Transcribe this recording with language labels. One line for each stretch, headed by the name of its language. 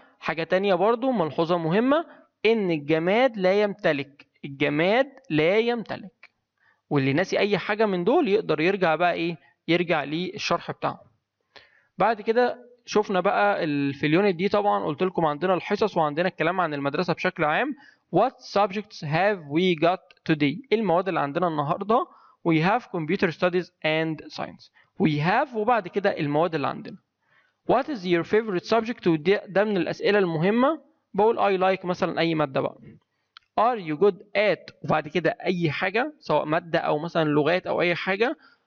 Arabic: حاجة تانية برضو ملحوظة مهمة، ان الجماد لا يمتلك. واللي ناسي اي حاجة من دول يقدر يرجع بقى ايه؟ يرجع للشرح بتاعه. بعد كده شفنا بقى في اليونت دي طبعا قلت لكم عندنا الحصص وعندنا الكلام عن المدرسة بشكل عام.
English: What subjects have we got today؟
Arabic: المواد اللي عندنا النهاردة.
English: We have computer studies and science. We have
Arabic: وبعد كده المواد اللي عندنا.
English: What is your favorite subject؟
Arabic: ده من الأسئلة المهمة. بقول
English: I like
Arabic: مثلا أي مادة بقى.
English: Are you good at
Arabic: وبعد كده أي حاجة سواء مادة أو مثلا لغات أو أي حاجة.